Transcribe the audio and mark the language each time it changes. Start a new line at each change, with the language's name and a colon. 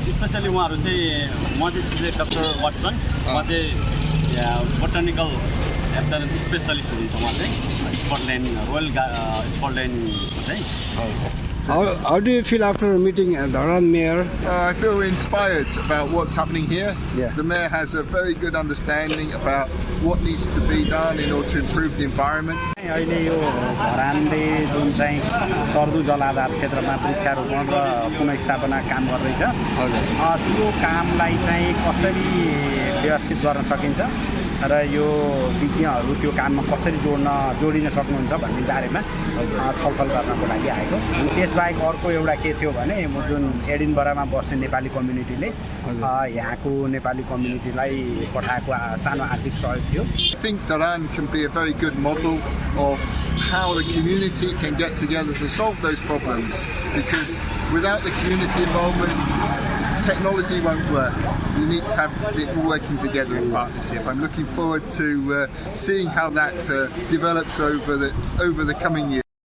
Nepali: Specially उहाँहरू चाहिँ म चाहिँ डाक्टर वाटसन म चाहिँ बोटानिकल एकदम स्पेसलिस्ट हुनुहुन्छ उहाँ चाहिँ स्कटल्यान्ड रोयल स्कटल्यान्डको चाहिँ
English: How do you feel after meeting Dharan Mayor? I feel inspired about what's happening here. Yeah. The Mayor has a very good understanding about what needs to be done in order to improve the environment.
Nepali: अहिले यो धरानले जुन चाहिँ सर्दु जलाधार क्षेत्रमा वृक्षारोपण र पुनर्स्थापना काम गर्दैछ त्यो कामलाई चाहिँ कसरी व्यवस्थित गर्न सकिन्छ र यो विज्ञहरू त्यो काममा कसरी जोडिन सक्नुहुन्छ भन्ने बारेमा छलफल गर्नको लागि आएको। त्यसबाहेक अर्को एउटा के थियो भने जुन एडिनबरामा बस्ने नेपाली कम्युनिटीले यहाँको नेपाली कम्युनिटीलाई पठाएको सानो आर्थिक सहयोग थियो।
English: I think Dharan can be a very good model of how the community can get together to solve those problems, because without the community involvement, technology won't work. You need to have it all working together in partnership. I'm looking forward to seeing how that develops over the coming years.